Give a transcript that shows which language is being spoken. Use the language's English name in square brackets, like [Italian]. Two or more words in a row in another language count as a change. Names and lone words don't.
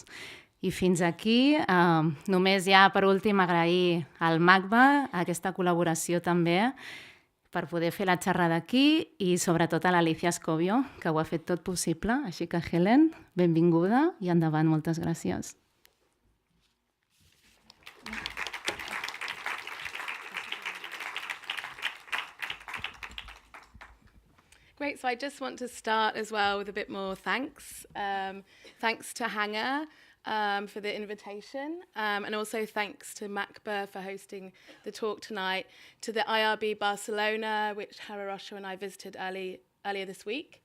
[Catalan] I fins aquí, només ja per últim agrair al MACBA aquesta col·laboració també per poder fer la xerrada aquí i sobretot a l'Alicia Escobio, que ho ha fet tot possible. Així que, Helen, benvinguda i endavant, moltes gràcies. [English] Great, so I just want to start as well with a bit more thanks. Thanks to Hanger for the invitation, and also thanks to MACBA for hosting the talk tonight, to the IRB Barcelona, which Hara Rocha and I visited earlier this week.